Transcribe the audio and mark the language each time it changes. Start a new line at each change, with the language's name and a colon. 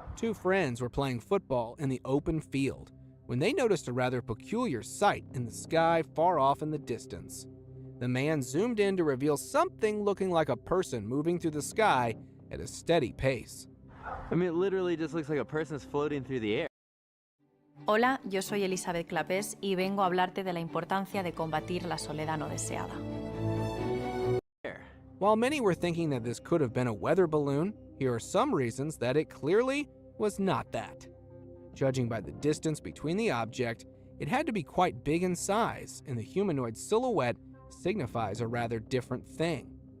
English: Two friends were playing football in the open field when they noticed a rather peculiar sight in the sky far off in the distance. The man zoomed in to reveal something looking like a person moving through the sky at a steady pace. I mean, it literally just looks like a person's floating through the air.
Spanish: Hola, yo soy Elizabeth Clapés y vengo a hablarte de la importancia de combatir la soledad no deseada.
English: While many were thinking that this could have been a weather balloon, here are some reasons that it clearly was not that. Judging by the distance between the object, it had to be quite big in size, and the humanoid silhouette signifies a rather different thing.